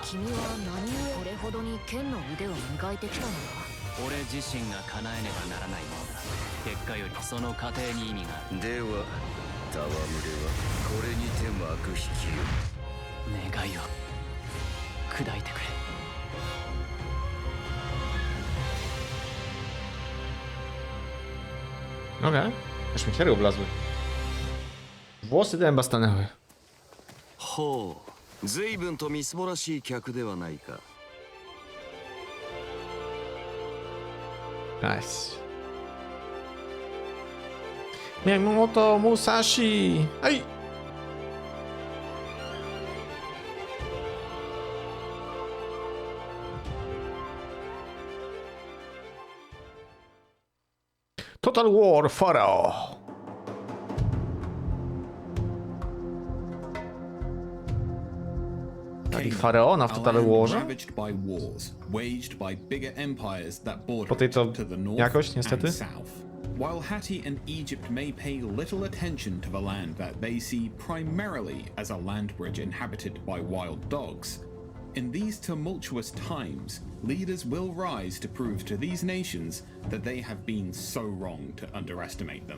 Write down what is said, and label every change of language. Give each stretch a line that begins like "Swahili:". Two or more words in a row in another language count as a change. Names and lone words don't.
Japanese: 君は何故これほどに剣の腕を磨いてきたのだ。俺自身が叶えねばならないものだ結果よりその過程に意味があるでは戯れはこれにて幕引きよ。願いを砕いてくれ
Polish: Okej, aż mi serio oblazły. Włosy dęba stanęły.
Japanese: ほう、随分とみすぼらしい客ではないか。
Polish: Nice. Miyamoto Musashi! Aj! Total War Pharaoh! Dali faraona w Total Warze? Po tej to jakoś, niestety.
English: While Hattie and Egypt may pay little attention to the land that they see primarily as a land bridge inhabited by wild dogs, in these tumultuous times, leaders will rise to prove to these nations that they have been so wrong to underestimate them.